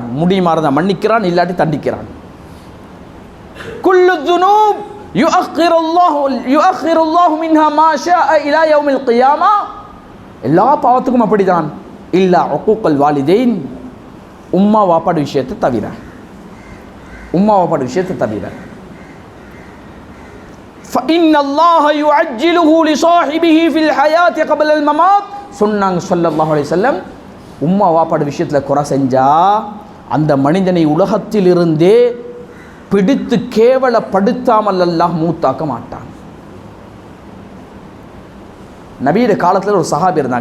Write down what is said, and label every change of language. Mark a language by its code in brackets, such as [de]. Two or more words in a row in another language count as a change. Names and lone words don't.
[ta] முடியுமாறதான் மன்னிக்கிறான், இல்லாட்டி தண்டிக்கிறான். [ar] كل ذنوب يؤخر الله منها ما شاء إلى يوم القيامة. [ta] எல்லா பாவத்துக்கும் அப்படிதான். [ar] إلا عقوق الوالدين, [ta] உம்மா வாப்பாடு விஷயத்தை தவிர. [ar] فإن الله يعجله لصاحبه في الحياة قبل الممات. [ta] சொன்னாங்க [ar] صلى الله عليه وسلم, [ta] உம்மா வாப்பாடு விஷயத்தில் குறை செஞ்சா அந்த மனிதனை உலகத்திலிருந்தே பிடித்து கேவலப்படுத்தாமல் அல்லாஹ் மூத்தாக்க மாட்டான். நபியுடைய காலத்தில் ஒரு சஹாபி இருந்தாங்க.